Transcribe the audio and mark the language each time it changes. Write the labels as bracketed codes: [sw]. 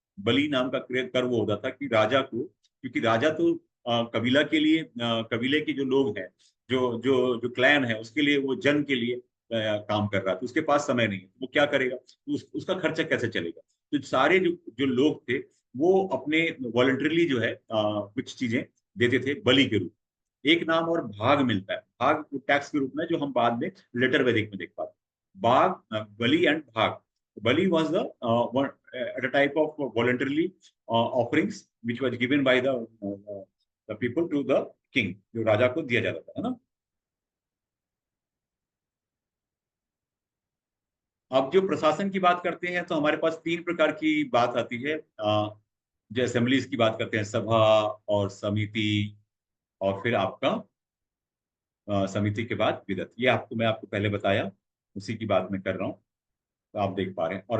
[hi] बलि नाम का कर वो होता था कि राजा को, क्योंकि राजा तो कबीला के लिए, कबीले के जो लोग हैं, जो जो जो क्लैन है, उसके लिए, वो जन के लिए काम कर रहा था, उसके पास समय नहीं है, वो क्या करेगा, उसका खर्चा कैसे चलेगा। तो सारे जो जो लोग थे वो अपने वॉलंटरीली जो है कुछ चीजें देते थे बलि के रूप में। एक नाम और भाग मिलता है, भाग टैक्स के रूप में, जो हम बाद में लेटर वैदिक में देख पाते हैं। भाग, बलि एंड भाग। [en] bali was the at a type of voluntarily offerings which was given by the people to the king, [hi] जो राजा को दिया जाता था, है ना। अब जो प्रशासन की बात करते हैं तो हमारे पास तीन प्रकार की बात आती है। जो असेंबलीज की बात करते हैं, सभा और समिति, और फिर आपका समिति के बाद विदत, ये आपको मैं आपको पहले बताया, उसी की बात मैं कर रहा हूँ, तो आप देख पा रहे हैं।